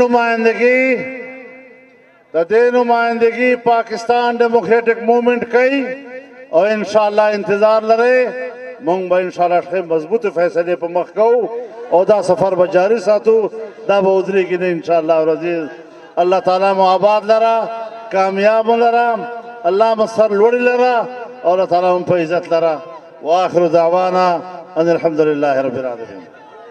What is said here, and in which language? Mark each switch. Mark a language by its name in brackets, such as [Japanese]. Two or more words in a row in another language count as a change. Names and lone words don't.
[Pashto] دې نمائندگی پاکستان ڈیموکریٹک موومنٹ کوي، او [Arabic] ان شاء الله [Pashto] انتظار لرئ. مونږ به [Arabic] ان شاء الله [Pashto] ښه مضبوط فیصله په مخ کوو او دا سفر به جاری ساتو، دا به ودرېږي نه [Arabic] ان شاء الله العزیز. [Pashto] الله تعالی مو آباد لره، کامیاب لره، الله مو سر لوړي لره، او الله تعالی مو په عزت لره. [Arabic] واخر دعوانا ان الحمد لله رب العالمين.